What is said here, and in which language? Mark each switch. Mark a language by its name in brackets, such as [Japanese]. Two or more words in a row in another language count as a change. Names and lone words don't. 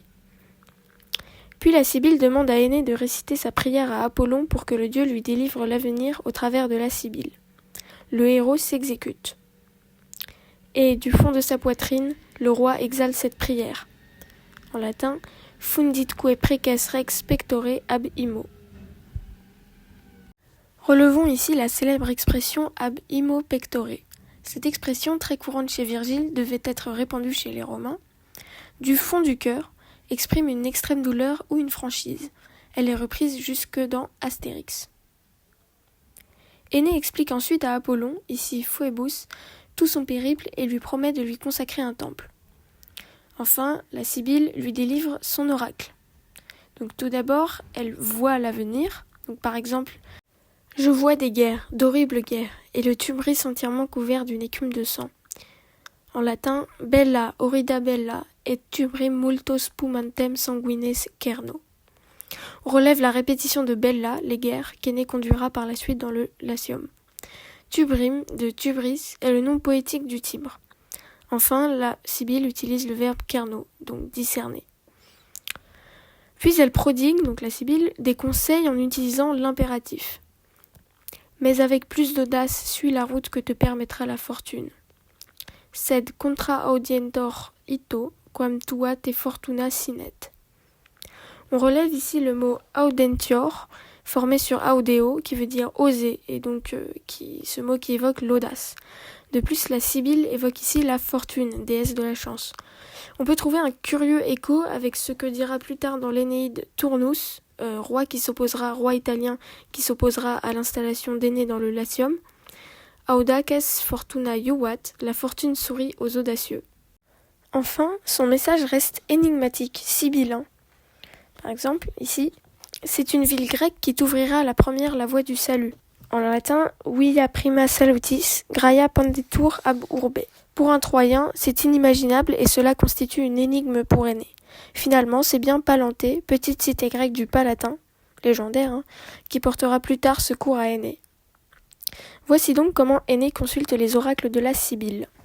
[French] Puis la Sibylle demande à Énée de réciter sa prière à Apollon pour que le dieu lui délivre l'avenir au travers de la Sibylle. Le héros s'exécute. Et du fond de sa poitrine, le roi exhale cette prière. En latin, [Latin] funditque preces rex pectore ab imo. [French] Relevons ici la célèbre expression [Latin] ab imo pectore. [French] Cette expression, très courante chez Virgile, devait être répandue chez les Romains. Du fond du cœur exprime une extrême douleur ou une franchise. Elle est reprise jusque dans Astérix. Énée explique ensuite à Apollon, ici Phoebus, tout son périple et lui promet de lui consacrer un temple. Enfin, la Sibylle lui délivre son oracle. Donc tout d'abord, elle voit l'avenir. Donc par exemple, je vois des guerres, d'horribles guerres, et le tubris entièrement couvert d'une écume de sang. En latin, [Latin] bella, horrida bella, et tubrim multo spumantem sanguines cerno. [French] On relève la répétition de bella, les guerres, qu'Énée conduira par la suite dans le Latium. Tubrim, de tubris, est le nom poétique du Tibre. Enfin, la Sibylle utilise le verbe cerno, donc discerner. Puis elle prodigue, donc la Sibylle, des conseils en utilisant l'impératif. mais avec plus d'audace, suis la route que te permettra la fortune. [Latin] Sed contra audientor ito, quam tua te fortuna sinet. [French] On relève ici le mot audentior, formé sur audeo, qui veut dire oser, et donc ce mot qui évoque l'audace. De plus, la Sibylle évoque ici la fortune, déesse de la chance. On peut trouver un curieux écho avec ce que dira plus tard dans l'Énéide Turnus, roi italien qui s'opposera à l'installation d'Énée dans le Latium. [Latin] Audaces fortuna juvat, [French] la fortune sourit aux audacieux. Enfin, son message reste énigmatique, sibyllin. Par exemple, ici, c'est une ville grecque qui t'ouvrira la première la voie du salut. En latin, [Latin] via prima salutis, graia pendetur ab urbe. [French] Pour un Troyen, c'est inimaginable et cela constitue une énigme pour Énée. Finalement, c'est bien Palanté, petite cité grecque du Palatin, légendaire, qui portera plus tard secours à Énée. Voici donc comment Énée consulte les oracles de la Sibylle.